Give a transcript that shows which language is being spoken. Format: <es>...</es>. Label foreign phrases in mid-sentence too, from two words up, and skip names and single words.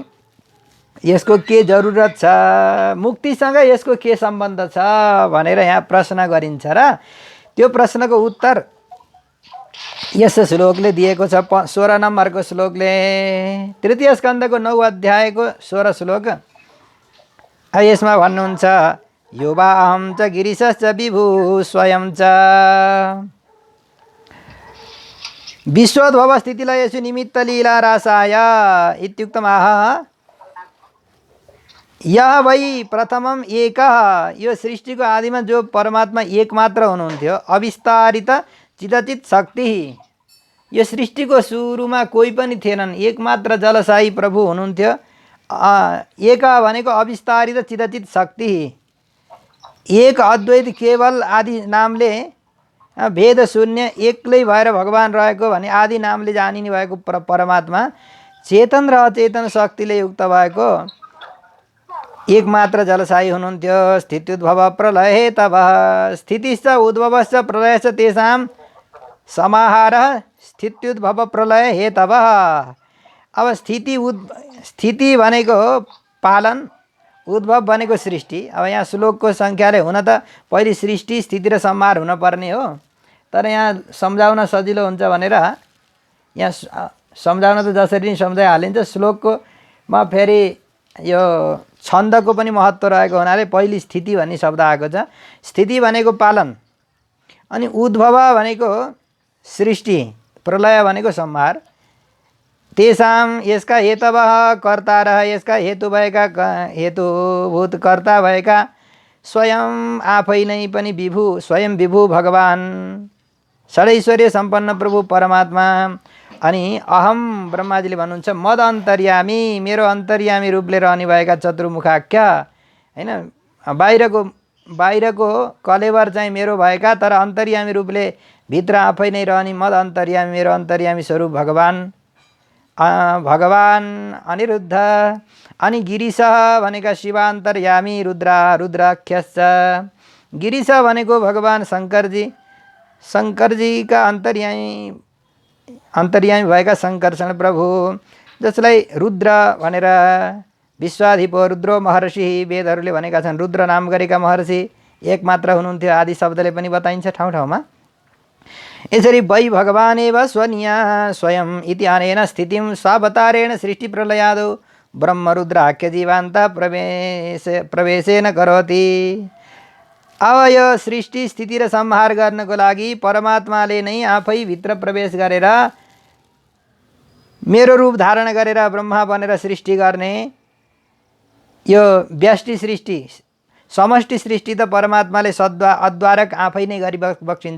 <ne>यसको के जरुरत छ, मुक्तिसँग यसको के सम्बन्ध छ भनेर यहाँ प्रश्न गरिन्छ र त्यो प्रश्नको उत्तर यस श्लोकले दिएको छ। 16 नम्बरको श्लोकले, तृतीय स्कन्धको 9 अध्यायको 16 श्लोक। यसमा भन्नुहुन्छ</ne> <sa>यो वा अहं च गिरिशश्च विभु स्वयं च विश्वोद्भव स्थितिलयेषु निमित्त लीला रासाय इत्युक्तमाह यह वै प्रथमम एकः।</sa> <ne>यो सृष्टिको आदिमा जो परमात्मा एक मात्र हुनुहुन्थ्यो, अविस्तारित चिदचित शक्ति। यो सृष्टिको सुरुमा कोही पनि थिएनन्, एक मात्र जलशाही प्रभु हुनुहुन्थ्यो। एक भनेको अविस्तारित चिदचित शक्ति, एक अद्वैत केवल आदि नामले भेद शून्य एक्लै भएर भगवान रहेको भने आदि नामले जानिने भएको परमात्मा चेतन र अचेतन शक्तिले युक्त भएको एक मात्र जलशाही हुनुहुन्थ्यो।</ne> <sa>स्थित्युद्भव प्रलय हे तब स्थितिश्च उद्भवश्च प्रलयश्च तेषां समाहारः स्थित्युद्भव प्रलय हे तब।</sa> <ne>अब स्थिति भनेको पालन, उद्भव भनेको सृष्टि। अब यहाँ श्लोकको सङ्ख्याले हुन त पहिले सृष्टि स्थिति र संहार हुनुपर्ने हो, तर यहाँ सम्झाउन सजिलो हुन्छ भनेर यहाँ सम्झाउन त जसरी सम्झाइहालिन्छ। श्लोककोमा फेरि यो छन्दको पनि महत्त्व रहेको हुनाले पहिले स्थिति भन्ने शब्द आएको छ। स्थिति भनेको पालन, अनि उद्भव भनेको सृष्टि, प्रलय भनेको संहार।</ne> <sa>तेषां यसका हेतवः कर्तारः,</sa> <ne>यसका हेतु भएका हेतुभूत कर्ता भएका स्वयं आफै नै पनि विभु, स्वयं विभु भगवान षडैश्वर्य सम्पन्न प्रभु परमात्मा। अनि अहम ब्रह्माजीले भन्नुहुन्छ</ne> <sa>मद अन्तर्यामी,</sa> <ne>मेरो अन्तर्यामी रूपले रहने भएका चतुर्मुखाख्य हैन, बाहिरको कलेवर चाहिँ मेरो भएका तर अन्तर्यामी रूपले भित्र आफै नै रहने</ne> <sa>मद अन्तर्यामी,</sa> <ne>मेरो अन्तर्यामी स्वरूप भगवान अनिरुद्ध। अनि गिरिश भनेका शिवान्तर्यामी रुद्राख्यश्च। गिरिश भनेको भगवान शङ्करजीका अन्तर्यामी भएका शङ्कर्षण प्रभु, जसलाई रुद्र भनेर</ne> <sa>विश्वाधिपो रुद्रो महर्षि</sa> <ne>वेदहरूले भनेका छन्। रुद्र नाम गरेका महर्षि एक मात्र हुनुहुन्थ्यो, आदि शब्दले पनि बताइन्छ ठाउँ ठाउँमा।</ne> <sa>यसरी वै भगवानेव स्वनिया स्वयं इति अनेन स्थितिं स्वावतारेण सृष्टि प्रलयादौ ब्रह्मरुद्राख्य जीवान्त प्रवेशेन करोति।</sa> <ne>अब यो सृष्टि स्थिति र संहार गर्नको लागि परमात्माले नै आफै भित्र प्रवेश गरेर मेरो रूप धारण गरेर ब्रह्मा बनेर सृष्टि गर्ने। यो व्यष्टि सृष्टि, समष्टि सृष्टि त परमात्माले अद्वारक आफै नै गरी बक्सिन्छ।</ne>